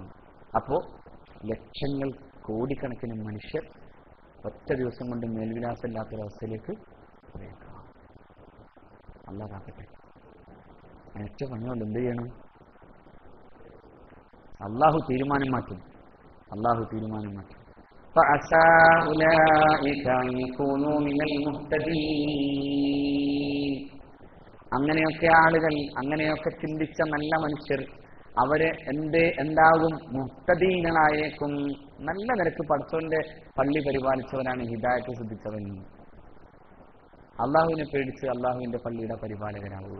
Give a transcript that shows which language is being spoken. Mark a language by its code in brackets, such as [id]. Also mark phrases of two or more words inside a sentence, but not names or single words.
[ml] അപ്പോൾ ലക്ഷങ്ങൾ കോടിക്കണക്കിന് മനുഷ്യർ ഒറ്റ ദിവസം കൊണ്ട് മേൽവിലാസമില്ലാത്തൊരവസ്ഥയിലേക്ക് പോയേക്കാം. അല്ലാഹ് കാക്കട്ടെ. ഒറ്റ പണിയുള്ളൂ. എന്ത് ചെയ്യണം? അള്ളാഹു തീരുമാനം മാറ്റും. അള്ളാഹു തീരുമാനം മാറ്റും. [ar] فعسى أولئك أن يكونوا من المهتدين. [ml] അങ്ങനെയൊക്കെ ആളുകൾ, അങ്ങനെയൊക്കെ ചിന്തിച്ച നല്ല മനുഷ്യർ അവര് എന്താകും? മുഹ്തദീങ്ങളായേക്കും. നല്ല നിരക്ക് പടച്ചവന്റെ പള്ളി പരിപാലിച്ചവനാണ് ഹിദായത്ത് സിദ്ധിച്ചവൻ. അള്ളാഹുവിനെ പേടിച്ച് അള്ളാഹുവിന്റെ പള്ളിയുടെ പരിപാലകരാവുക.